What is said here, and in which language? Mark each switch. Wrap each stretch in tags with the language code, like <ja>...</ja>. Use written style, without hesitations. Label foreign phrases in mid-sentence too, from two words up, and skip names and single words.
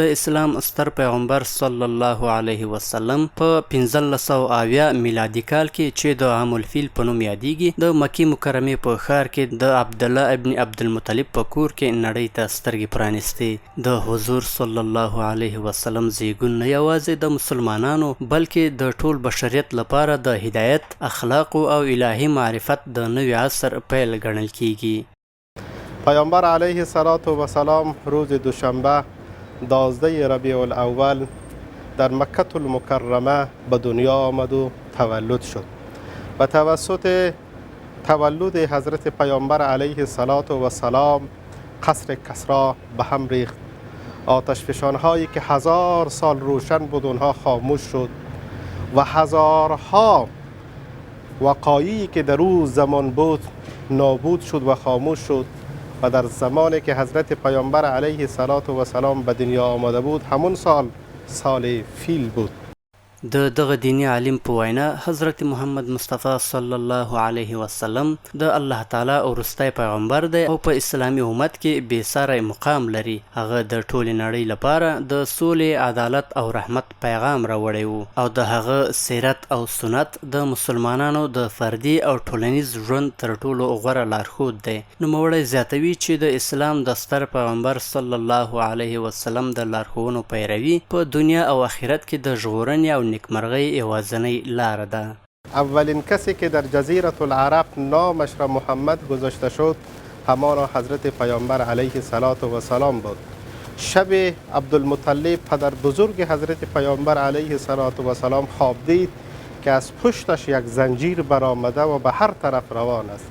<ps>د اسلام ستر پیغمبر</ps> <ar>صلی الله علیه وسلم</ar> <ps>په 1580 میلادي کال کې چې د عام الفیل په نوم یادیږي د مکې مکرمې په ښار کې د عبدالله ابن عبدالمطلب په کور کې نړۍ ته سترګې پرانیستې. د حضور</ps> <ar>صلی الله علیه وسلم</ar> <ps>زیږون نه یوازې د مسلمانانو بلکې د ټول بشریت لپاره د هدایت، اخلاق او الهی معرفت د نوی عصر پیل ګڼل کیږي.</ps> <fa>پیامبر</fa> <ar>علیه السلام</ar> <fa>روز دوشنبه 12 ربیع الاول در مکه المکرمه به دنیا آمد و تولد شد و توسط تولد حضرت پیامبر</fa> <ar>علیه السلام</ar> <fa>قصر کسری به هم ریخت. آتش فشانهایی که 1000 سال روشن بود اونها خاموش شد و هزارها وقایعی که در او زمان بود نابود شد و خاموش شد و در زمانی که حضرت پیامبر</fa> <ar>علیه السلام</ar> <fa>به دنیا آمده بود همون سال فیل بود.</fa> <ps>د دغه دینی عالم په وینا حضرت محمد مصطفی</ps> <ar>صلی الله علیه وسلم</ar> <ps>د</ps> <ar>الله تعالی</ar> <ps>وروستی پیغمبر دی او په اسلامي امت کې بې ساری مقام لري. هغه د ټولې نړۍ لپاره د سولې، عدالت او رحمت پیغام راوړی و او د هغه سیرت او سنت د مسلمانانو د فردي او ټولنیز ژوند تر ټولو غوره لارښود دی. نوموړی زیاتوي چې د اسلام د ستر پیغمبر</ps> <ar>صلی الله علیه وسلم</ar> <ps>د لارښوونو پیروي په دنیا او آخرت کې د ژغورنې او نیکمرغی یوازینی لار ده.</ps> <fa>اولین کسی که در جزیره العرب نامش را محمد گذاشته شد همان حضرت پیامبر</fa> <ar>علیه السلام</ar> <fa>بود. شب عبدالمطلب پدر بزرگ حضرت پیامبر</fa> <ar>علیه السلام</ar> <fa>خواب دید که از پشتش یک زنجیر برآمده و به هر طرف روان است.</fa>